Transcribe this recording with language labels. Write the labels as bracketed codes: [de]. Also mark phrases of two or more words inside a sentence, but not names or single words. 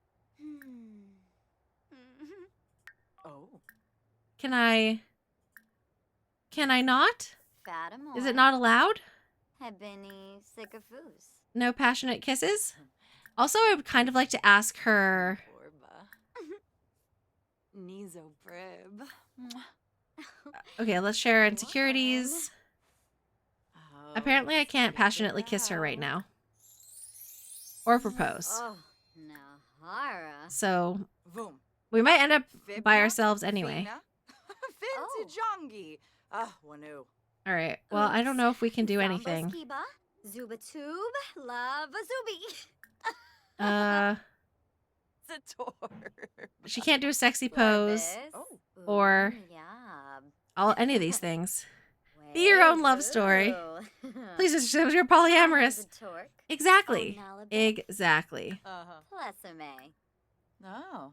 [en] Oh. Can I not? Fatima. Is it not allowed? Hebini Sycophus. No passionate kisses? Also, I would kind of like to ask her. Borba. Nizo Brib. Okay, let's share our insecurities. Oh, Apparently, I can't passionately kiss her right now. Or propose. Oh, Nahara. So, Voom. we might end up by Vibna? ourselves anyway. Fina? Oh. Vinci Jongi. Wanu. All right. Well, I don't know if we can do anything. Skiba. Zubatube. Lava Zubi. Zator. She can't do a sexy pose Oh. or Yab. any of these things. Be your own love story. Wait, Please just show you're polyamorous. Torque. Exactly. Onalabe. Exactly. Uh-huh. Plesame. No.